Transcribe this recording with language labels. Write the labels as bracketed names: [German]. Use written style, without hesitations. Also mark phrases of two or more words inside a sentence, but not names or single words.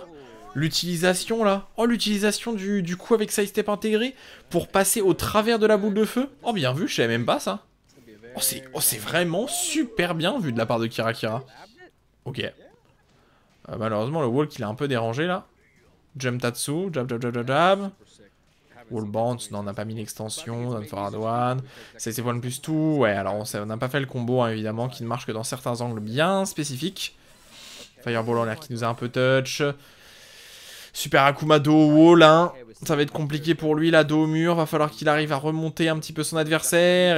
[French] L'utilisation là, oh l'utilisation du coup avec [English] side step [French] intégré pour passer au travers de la boule de feu. Oh bien vu, je savais même pas ça. Oh c'est vraiment super bien vu de la part de Kirakira. Ok. Malheureusement le walk il est un peu dérangé là. [English] Jump Tatsu, jab jab jab jab jab. Wall bounce, [French] non on n'a pas mis l'extension, [English] Done Forward 1. [French] C'est point plus tout. Ouais alors on n'a pas fait le combo hein, évidemment qui ne marche que dans certains angles bien spécifiques. Fireball en l'air qui nous a un peu touch. Super Akuma dos au wall, hein. Ça va être compliqué pour lui, là, dos au mur. Va falloir qu'il arrive à remonter un petit peu son adversaire.